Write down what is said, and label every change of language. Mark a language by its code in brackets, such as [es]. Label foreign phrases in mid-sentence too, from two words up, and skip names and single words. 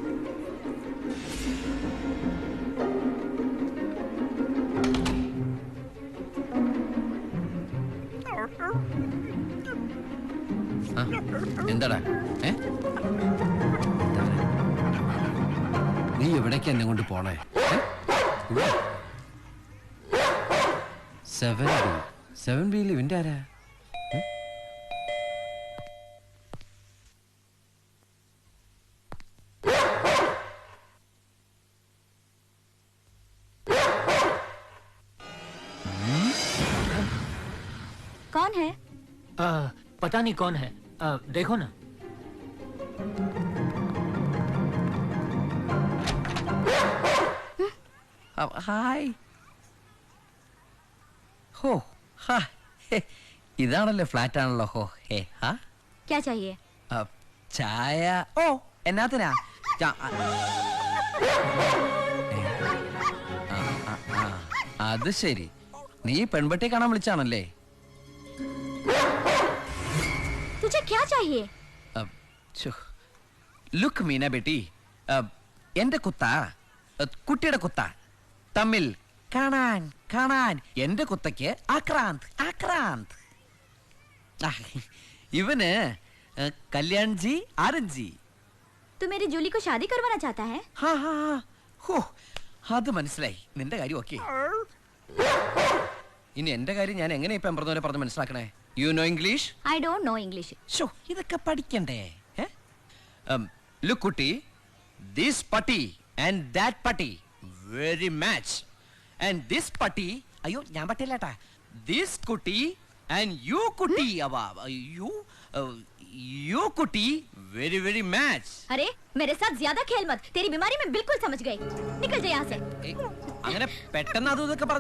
[ml] എന്താടാ? നീ എവിടേക്ക് എന്നെ കൊണ്ട് പോണേ? 7B ഇവന്റെ ആരാ? [hi] कौन है? पता नहीं कौन है, देखो ना. [ml] ഹായ്. ഹോ, ഹാ, ഇതാണല്ലോ ഫ്ലാറ്റ് ആണല്ലോ. ഹോ, ഹേ, ഹാ. [hi] क्या चाहिए? [ml] ചായ. ഓ, എന്നാത്തിനാ? അത് ശരി, നീ പെൺപെട്ടി കാണാൻ വിളിച്ചാണല്ലേ? [hi] तुझे क्या चाहिए? [ml] ലുക്ക് മീന ബേട്ടി, എന്റെ കുത്ത കുട്ടിയുടെ കുത്ത തമ്മിൽ കാണാൻ കാണാൻ. എന്റെ കുത്തയ്ക്ക് ആക്രാന്ത് ആക്രാന്ത്. ഇവന് കല്യാൺ ജി ആനന്ദ് ജി. [hi] तू मेरी जूली को शादी करवाना चाहता है? [ml] ഹോ, അത് മനസ്സിലായി. നിന്റെ കാര്യം ഓക്കെ. ഇനി എന്റെ കാര്യം ഞാൻ എങ്ങനെ ഇപ്പം പറഞ്ഞ് മനസ്സിലാക്കണേ? [en] you know English? I don't know English. [ml] ഷോ, ഇതൊക്കെ പഠിക്കണ്ടേ? [en] look കുട്ടി, this പട്ടി and that പട്ടി very match. and this പട്ടി, [ml] അയ്യോ ഞാൻ പട്ടിയല്ലേട്ടാ, [en] this കുട്ടി and you കുട്ടി, you കുട്ടി very very match. [hi] अरे मेरे साथ ज्यादा खेल मत, तेरी बीमारी मैं बिल्कुल समझ गई. निकल जा यहाँ से. [ml] അങ്ങനെ പെട്ടെന്ന് അതും ഇതൊക്കെ പറഞ്ഞു.